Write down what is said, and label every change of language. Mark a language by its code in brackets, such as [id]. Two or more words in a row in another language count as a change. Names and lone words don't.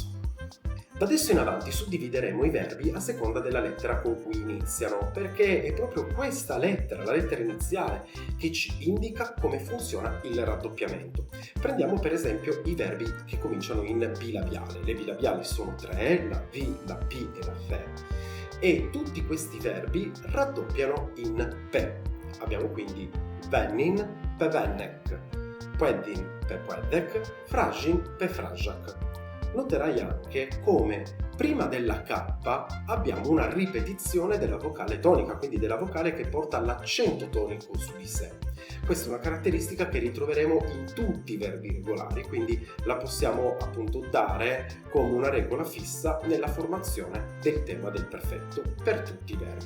[it] Da adesso in avanti suddivideremo i verbi a seconda della lettera con cui iniziano, perché è proprio questa lettera, la lettera iniziale, che ci indica come funziona il raddoppiamento. Prendiamo per esempio i verbi che cominciano in bilabiale. Le bilabiali sono tre, la V, la P e la F. E tutti questi verbi raddoppiano in P. Abbiamo quindi vennin, pevennek, puedin, pepuedek, fragin, pefrajak. Noterai anche come prima della K abbiamo una ripetizione della vocale tonica, quindi della vocale che porta l'accento tonico su di sé. Questa è una caratteristica che ritroveremo in tutti i verbi regolari, quindi la possiamo appunto dare come una regola fissa nella formazione del tema del perfetto per tutti i verbi.